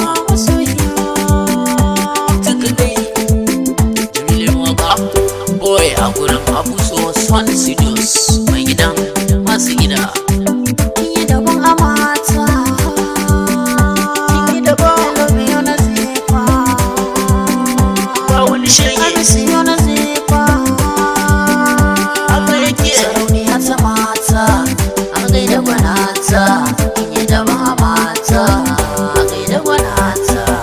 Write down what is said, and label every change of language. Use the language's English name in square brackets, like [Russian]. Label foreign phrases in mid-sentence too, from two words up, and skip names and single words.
[Hausa] Masoyiya, Tuka kai, Jamilu Waka, boy a gurin Abu So, Son Sidos, mai gidan masu gida. Kin yi daban a mata. Kin yi daban. [English] I love you [Hausa] na zifa. Ba wani shege. [English] I miss you [Hausa] na zifa. Haka yake. Sarauniya ta mata, a gaida gwanata. Kin yi daban a mata, a gaida gwanata.